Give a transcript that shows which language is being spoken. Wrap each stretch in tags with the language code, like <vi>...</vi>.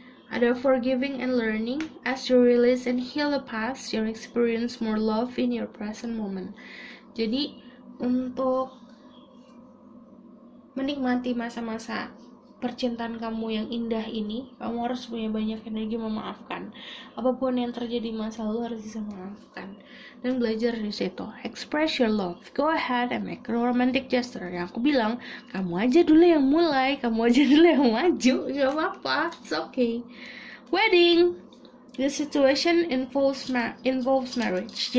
<id>Ada</id> <en>forgiving and learning. As you release and heal the past, you experience more love in your present moment.</en> <id>Jadi untuk menikmati masa-masa percintaan kamu yang indah ini, kamu harus punya banyak energi memaafkan. Apapun yang terjadi masa lalu harus bisa memaafkan dan belajar dari situ.</id> <en>Express your love. Go ahead and make a romantic gesture.</en> <id>Yang aku bilang, kamu aja dulu yang mulai, kamu aja dulu yang maju, nggak apa-apa,</id> <en>it's okay. Wedding. The situation involves marriage.</en>